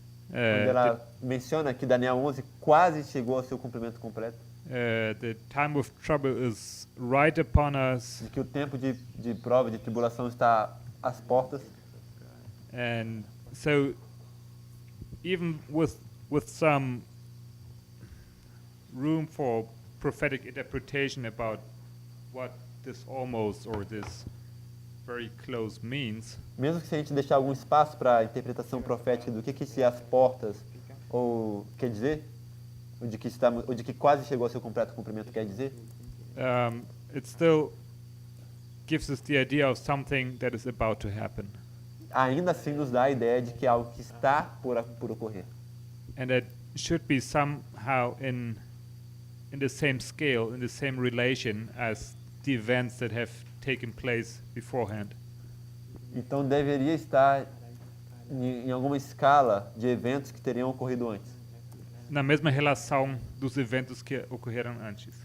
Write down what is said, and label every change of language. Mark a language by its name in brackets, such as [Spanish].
[Portuguese] Quando ela menciona que Daniel 11 quase chegou ao seu cumprimento completo. [English] The time of trouble is right upon us, [Portuguese] De que o tempo de prova, de tribulação está às portas. [English] and so even with some room for prophetic interpretation about what this almost or this very close means, [Portuguese] Mesmo que se a gente deixar algum espaço para a interpretação profética do que esse às portas ou quer dizer, ou de que quase chegou ao seu completo cumprimento quer dizer, [English] it still gives us the idea of something that is about to happen, [Portuguese] ainda assim nos dá a ideia de que é algo que está por ocorrer. [English] and that should be somehow in the same scale, in the same relation as the events that have taken place beforehand. [Portuguese] Então deveria estar em alguma escala de eventos que teriam ocorrido antes. Na mesma relação dos eventos que ocorreram antes.